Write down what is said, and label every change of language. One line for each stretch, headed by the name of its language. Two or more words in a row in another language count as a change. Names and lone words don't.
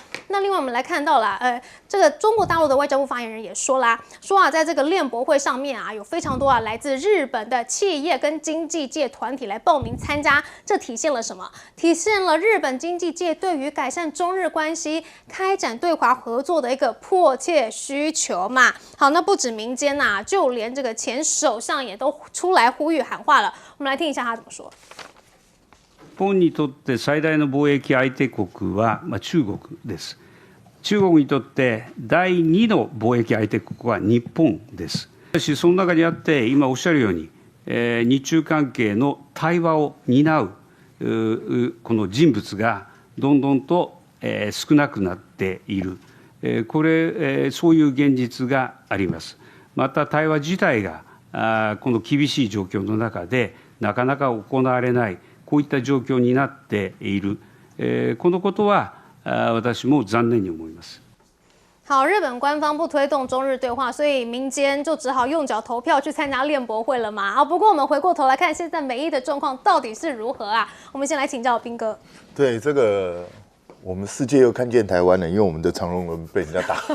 Chinese: 那另外我们来看到了，这个中国大陆的外交部发言人也说啦，在这个链博会上面有非常多来自日本的企业跟经济界团体来报名参加，这体现了什么？体现了日本经济界对于改善中日关系、开展对华合作的一个迫切需求嘛。好，那不止民间就连这个前首相也都出来呼吁喊话了。我们来听一下他怎么说。
Japanese: 日本にとって最大の貿易相手国は中国です。中国にとって第2の貿易相手国は日本です。しかしその中にあって今おっしゃるように、日中関係の対話を担うこの人物がどんどんと少なくなっている。そういう現実があります。また対話自体がこの厳しい状況の中でなかなか行われない。こういった状況になっている、このことは私も残念に思います。
Chinese: 好，日本官方不推动中日对话，所以民间就只好用脚投票去参加链博会了嘛。不过我们回过头来看，现在美伊的状况到底是如何啊？我们先来请教彬哥。对，这个我们世界又看见台湾了，因为我们的长荣轮被人家打。